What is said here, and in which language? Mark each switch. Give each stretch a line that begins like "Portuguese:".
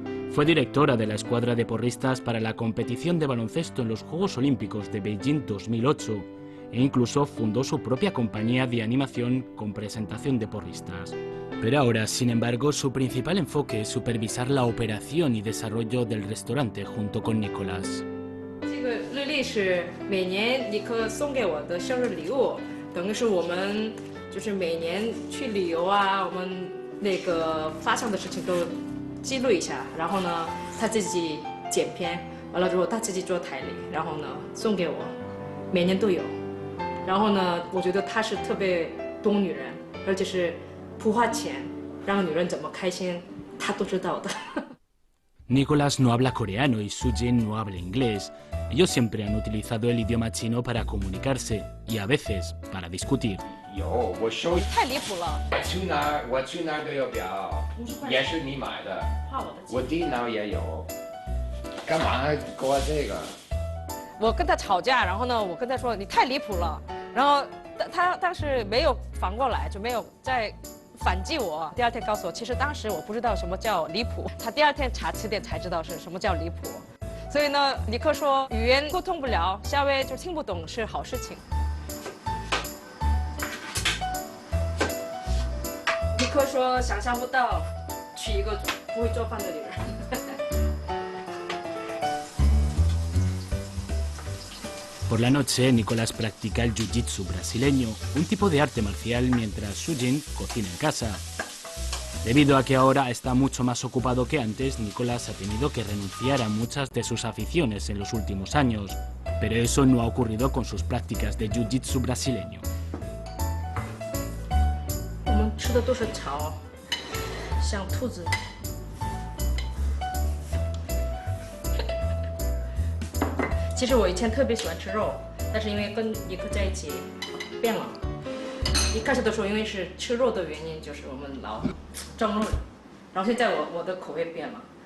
Spanish: Fue directora de la escuadra de porristas para la competición de baloncesto en los Juegos Olímpicos de Beijing 2008 e incluso fundó su propia compañía de animación con presentación de porristas. Pero ahora, sin embargo, su principal enfoque es supervisar la operación y desarrollo del restaurante junto con Nicholas.
Chinese: 这个日历是每年尼克送给我的生日礼物，等于是我们就是每年去旅游啊，我们那个发生的事情都记录一下，然后呢，他自己剪片，完了之后他自己做台历，然后呢送给我，每年都有。然后呢，我觉得他是特别懂女人，而且是不花钱让女人怎么开心，他都知道的。
Spanish: Nicholas no habla coreano y Sujin no habla inglés. Ellos siempre han utilizado el idioma chino para comunicarse y a veces para discutir.
Chinese: 有，我收太离谱了！我去哪儿都有表，也是你买的，我电脑也有，干嘛给我这个？我跟他吵架，然后呢，我跟他说你太离谱了，然后他当时没有反过来，就没有再反击我。第二天告诉我，其实当时我不知道什么叫离谱，他第二天查词典才知道是什么叫离谱。所以呢，尼克说语言沟通不了，稍微就听不懂是好事情。尼克说想象不到娶一个不会做饭的女人。
Spanish: Por la noche, Nicholas practica el jiu-jitsu brasileño, un tipo de arte marcial, mientras Sujin cocina en casa. Debido a que ahora está mucho más ocupado que antes, Nicholas ha tenido que renunciar a muchas de sus aficiones en los últimos años, pero eso no ha ocurrido con sus prácticas de jiu-jitsu brasileño.
Chinese: 我们吃的都是草，像兔子。其实我以前特别喜欢吃肉，但是因为跟尼克在一起变了。一开始的时候，因为是吃肉的原因，就是我们老争论，然后现在我的口味变了。